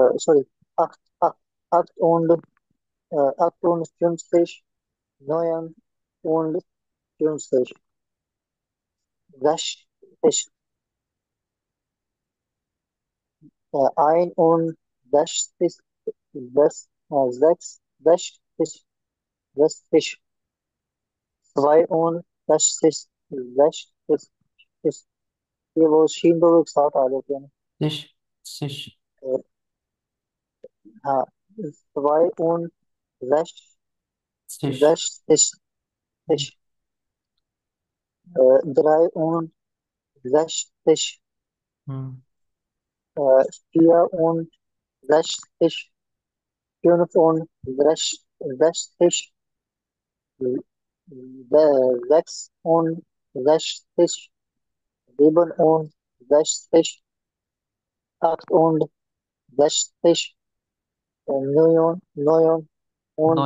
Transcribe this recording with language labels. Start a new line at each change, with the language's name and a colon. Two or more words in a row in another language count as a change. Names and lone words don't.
German: sorry, acht, acht, acht und 50, 9 und 50, 60, ein und 60, 6, 60, 60, 62, 60,
Hindi: ये वो शीन दो एक साथ आ जाते हैं ना।
German: sich, sich,
Hindi: अ, हाँ, 62,
German: sich. 60, Hm, 63, hm. 64, 65, 66, 67, 68, 69,